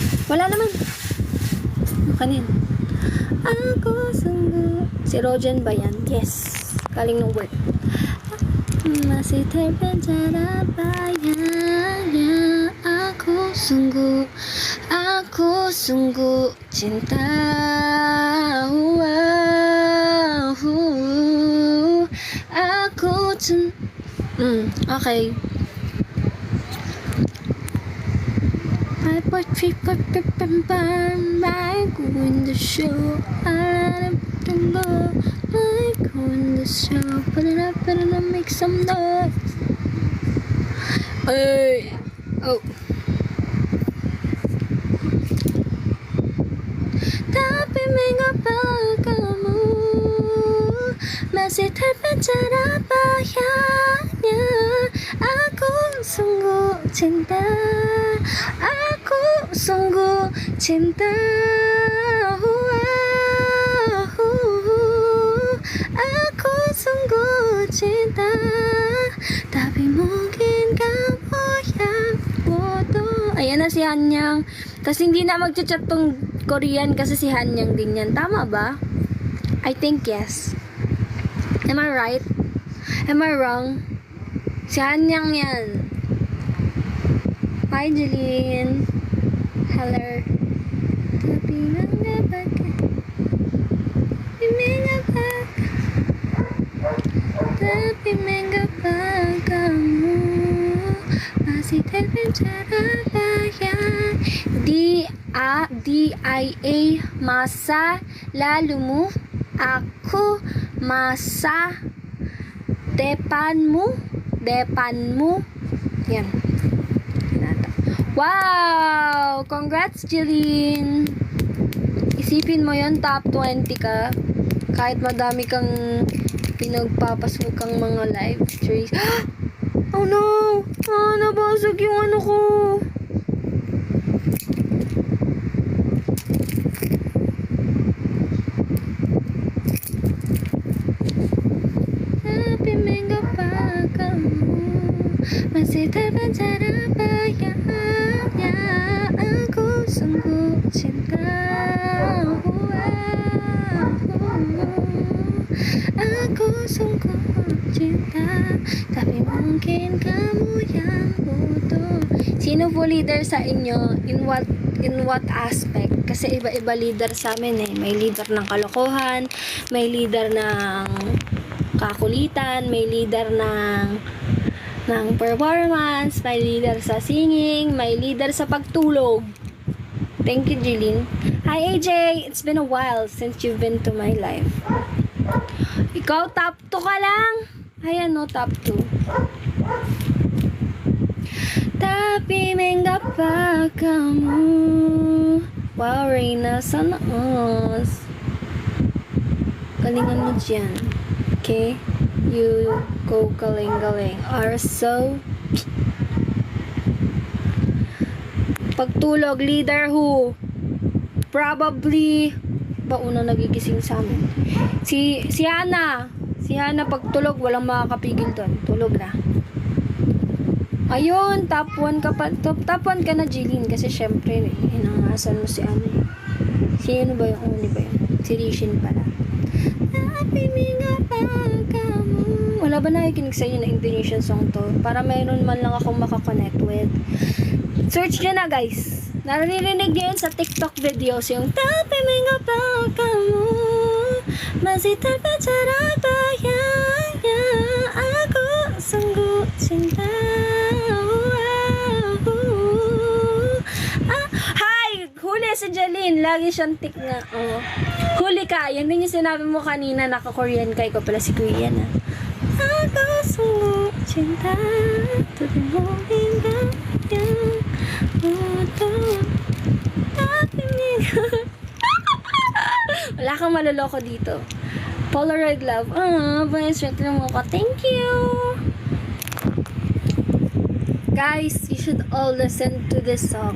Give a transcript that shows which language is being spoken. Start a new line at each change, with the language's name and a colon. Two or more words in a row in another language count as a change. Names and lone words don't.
Filipino: Wala naman. Kanin.
Indonesian: Ako sungguh.
Filipino: Si Rojan ba yan? Yes. Galing ng work.
Indonesian: Masih terpenjara bayangnya. Aku sungguh cinta.
English: Okay. I put my go in the show. I let them go. My go in the show. Put it up, make some noise. Hey. Oh.
Indonesian: Tapi mengapa kamu masih terpenjara bayangnya? Aku sungguh cinta. Aku sungguh cinta. Aku sungguh cinta. Tapi mungkin kamu yang bodoh.
Filipino: Ayan na si Hanyang. Kasi hindi na magchat-chat tong Korean kasi si Hanyang din yan. Tama ba?
English: I think yes. Am I right? Am I wrong?
Filipino: Si Hanyang yan.
English: Hi, Jeline. Hello.
Indonesian: Tapi mengapa kamu masih terpenjara bayang. DIA masa lalumu, aku masa depanmu.
Filipino: Yan. Wow! Congrats, Jeline! Isipin mo yon, top 20 ka. Kahit madami kang pinagpapasukang mga
English: live streams. Oh no!
Filipino: Nabasag yung ano ko.
Indonesian: Tapi mengapa kamu masih terpenjara bayangnya? Aku sungguh cinta. Aku sungguh cinta. Tapi mungkin kamu yang bodoh.
Filipino: Sino po leader sa inyo?
English: In what aspect?
Filipino: Kasi iba-iba leader sa amin eh. May leader ng kalokohan, may leader ng kakulitan, may leader ng performance, may leader sa singing, may leader sa pagtulog.
English: Thank you, Jeline. Hi, AJ! It's been a while since you've been to my life.
Filipino: Ikaw, top 2 ka lang. Ayan,
English: no, top 2.
Indonesian: Tapi mengapa kamu.
Filipino: Wow, Reyna, sana us. Galingan mo dyan.
English: Okay? You go galing-galing. Are so. Pagtulog, leader who?
Filipino: Probably ba una nagigising sa amin? Si Hana. Si Hana pagtulog, walang makakapigil doon. Tulog na. Ayun, top 1 ka pa. Top 1 ka na, Jeline. Kasi syempre, hinangasan mo si ano. Si ano ba yung uni ba yun? Si Rishin pala. Wala ba nakikinig sa inyo na
English: Indonesian song
Filipino: to? Para mayroon man lang akong makakonect with. Search nyo na, guys. Naririnig nyo yun sa TikTok videos.
Indonesian: Yung tapi mengapa kamu masih terpenjara bayangnya. Aku sungguh cinta.
English: Hi!
Filipino: Huli si Jeline. Lagi siyang tik nga. Oh. Huli ka. Yan din yung sinabi mo kanina. Naka-Korean ka. Ikaw pala si Korean, ha?
Indonesian: Ako sungguh cinta.
Filipino: Tutuhin ka yan. Wala kang maloloko dito.
English: Polaroid love.
Filipino: Sweet na mo ko.
English: Thank you! Guys, you should all listen to this song.